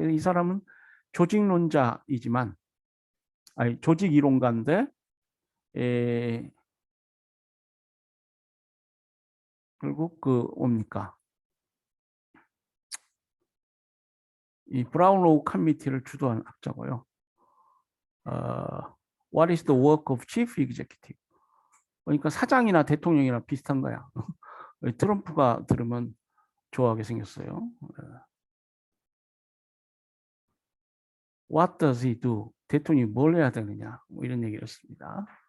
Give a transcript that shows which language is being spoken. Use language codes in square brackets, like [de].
[ko] 이 사람은 조직론자이지만 아니 조직 이론가인데 결국 그 뭡니까 이 브라운로우 커미티를 주도한 학자고요. [en] What is the work of chief executive? [ko] 그러니까 사장이나 대통령이나 비슷한 거야. 트럼프가 들으면 좋아하게 생겼어요. [en] What does he do? [ko] 대통령이 뭘 해야 되느냐? 뭐 이런 얘기를 했습니다.